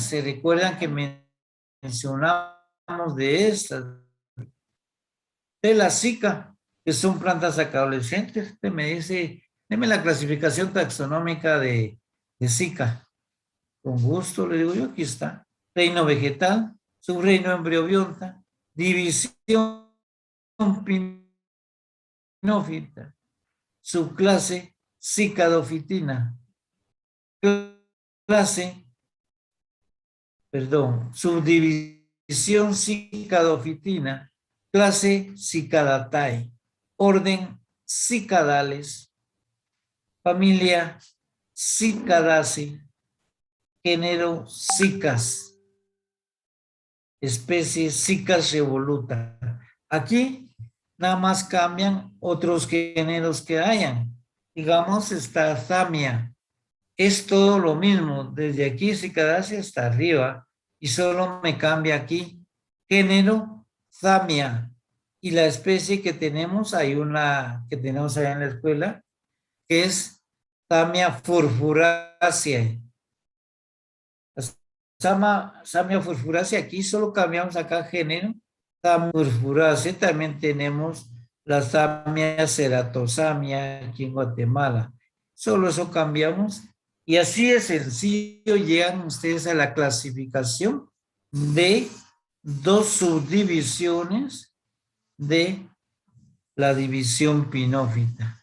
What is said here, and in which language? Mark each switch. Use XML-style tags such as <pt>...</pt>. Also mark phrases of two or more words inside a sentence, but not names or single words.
<es>¿Se recuerdan que mencionamos de estas? De la cica, que son plantas adolescentes. Usted me dice, deme la clasificación taxonómica de cica. Con gusto le digo yo, aquí está. Reino vegetal, subreino embriobionta, división pinófita, subclase cicadofitina, subdivisión cicadofitina, clase Cicadatae, orden Cicadales, familia Cicadaceae, género Cicas, especie Cicas revoluta. Aquí nada más cambian otros géneros que hayan. Digamos, está Zamia. Es todo lo mismo, desde aquí Cicadaceae hasta arriba, y solo me cambia aquí género Zamia. Y la especie que tenemos, hay una que tenemos allá en la escuela, que es Zamia furfuraceae. Zamia furfuraceae, aquí solo cambiamos acá género. Zamia furfuraceae, también tenemos la Zamia ceratozamia aquí en Guatemala. Solo eso cambiamos. Y así de sencillo llegan ustedes a la clasificación de dos subdivisiones de la división pinófita.</es>